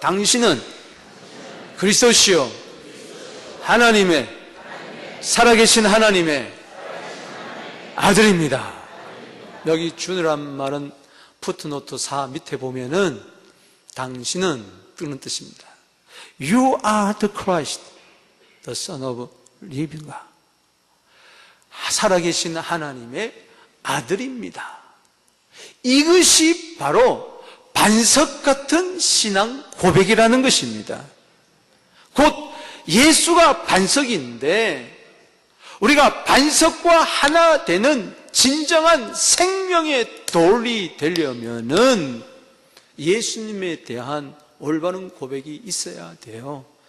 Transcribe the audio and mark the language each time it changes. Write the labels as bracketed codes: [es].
[ko] 당신은 그리스도시요 하나님의 살아계신 하나님의 아들입니다. 여기 주라는 말은 푸트노트 4 밑에 보면은 당신은 그런 뜻입니다. [en] You are the Christ, the Son of Living God. [ko] 살아계신 하나님의 아들입니다. 이것이 바로 반석 같은 신앙 고백이라는 것입니다. 곧 예수가 반석인데 우리가 반석과 하나 되는 진정한 생명의 돌이 되려면은 예수님에 대한 올바른 고백이 있어야 돼요.